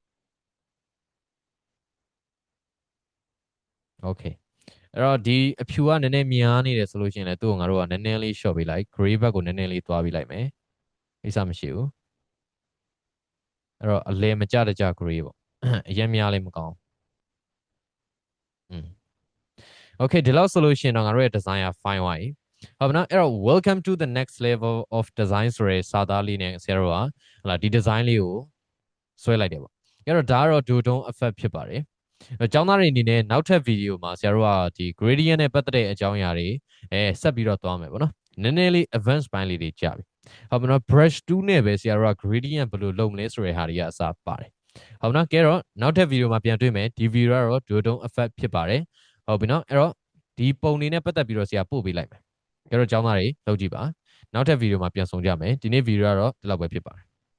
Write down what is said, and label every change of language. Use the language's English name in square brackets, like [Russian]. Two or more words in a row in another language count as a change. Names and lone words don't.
[Burmese] okay အဲ့တော့ဒီအဖြူကနည်းနည်းများနေတယ်ဆိုလို့ရှိရင်လည်းသူ့ကိုငါတို့ကနည်းနည်းလေး short ပေးလိုက် gray ဘက်ကိုနည်းနည်းလေးသွားပေးလိုက်မယ်အိစမရှိဘူးအဲ့တော့အလဲမကြတကြ gray ပေါ့အရင်များလေးမကောင်း okay ဒီလောက်ဆိုလို့ရှိရင်တော့ငါတို့ရဲ့ design က fine သွားပြီဟုတ်ပြီနော်အဲ့တော့ [English] welcome to the next level of design [Burmese] ဆိုရဲစာသားလေးနဲ့ဆရာ တို့ကဟလာဒီ design လေးကိုဆွဲလိုက်တယ်ပေါ့အဲ့တော့ဒါကတော့ [English] duotone effect [Burmese] ဖြစ်ပါတယ်ကျောင်းသားတွေအနေနဲ့နောက်ထပ်ဗီဒီယိုမှာ ဆရာတို့ကဒီ gradient နဲ့ပတ်သက်တဲ့အကြောင်းအရာတွေဆက်ပြီးတော့သွားမယ်ပေါ့နော်နည်းနည်းလေး advanced ပိုင်းလေးတွေကြာပြီဟုတ်ပြီနော် brush 2နဲ့ပဲဆရာတို့က gradient ဘယ်လိုလုပ်မလဲဆိုတဲ့ဟာတွေကအစားပါတယ်ဟုတ်ပြီနော်ကဲတော့နောက်ထပ်ဗီဒီယိုမှာပြန်တွေ့မယ်ဒီဗီဒီယိုကတော့ [English] duotone effect [Burmese] ဖြစ်ပါတယ်ဟုတ်ပြီနော်အဲ့တော့ဒီပုံတွေနဲ့ပတ်သက်ပြီးတော့ဆရာပို့ပေးလိုက်မယ်ကဲတော့ကျောင်းသားတွေလုပ်ကြည့်ပါနောက်ထပ်ဗီဒီယိုမှာပြန်ဆောင်ကြမယ်ဒီနေ့ဗီဒီယိုကတော့ဒီလောက်ပဲဖြစ်ပါတယ်